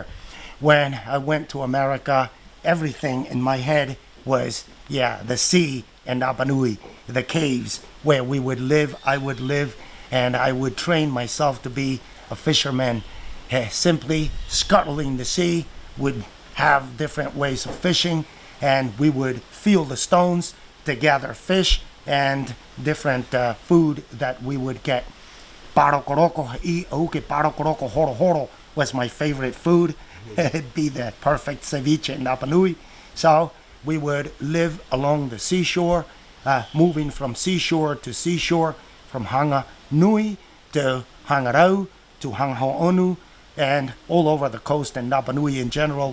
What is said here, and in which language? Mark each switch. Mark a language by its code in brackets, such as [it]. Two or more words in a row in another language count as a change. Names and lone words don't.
[en] When I went to America, everything in my head was, the sea and Rapa Nui, the caves where we would live, I would live, and I would train myself to be a fisherman. Simply scuttling the sea, would have different ways of fishing, and we would feel the stones to gather fish and different food that we would get. [rap] Parokoroko parokoroko horo horo [en] was my favorite food. It'd be the perfect ceviche in Rapa Nui. So we would live along the seashore, moving from seashore to seashore, from Hanga Nui to Hangarau to Hanghaonu, and all over the coast and Rapa Nui in general.